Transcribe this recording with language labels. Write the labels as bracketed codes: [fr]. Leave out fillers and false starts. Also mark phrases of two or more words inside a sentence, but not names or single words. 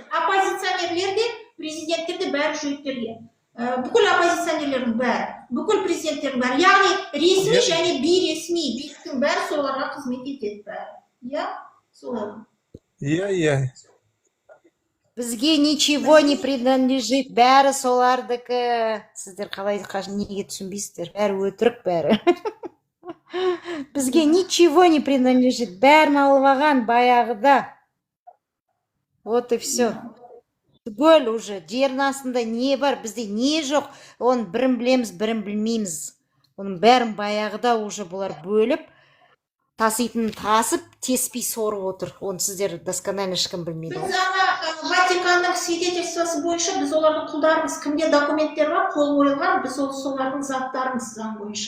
[kk] Оппозиционерлер де, президенттер де бәрі жүйеттерге. Бүкіл оппозиционерлердің бәрі, бүкіл президенттердің бәрі. Яғни ресми және бейресми биліктің бәрі соларға қызмет етеді бәрі. Иә, соларға. Иә. Бізге [ru] ничего не принадлежит, [kk] бәрі солардікі. Сіздер қалай неге түсінбейсіздер? Бәрі өтірік бәрі. Бізге [ru] ничего не принадлежит, [kk] бәрін алып алған баяғыда. [ru] Вот и все. [kk] Түгел уже, жердің астында не бар, бізде не жоқ, оны бірін білеміз, бірін білмейміз. Оның бәрін баяғыда уже бұлар бөліп, таситын тасып, теспей сорып отыр. Оны сіздер досконально ешкім білмейді. Біз ана Ватиканның свидетельствосы бойынша біз олардың құлдарымыз, кімде документтер бар, қол қойылған, біз солардың заттарымыз заң бойынша.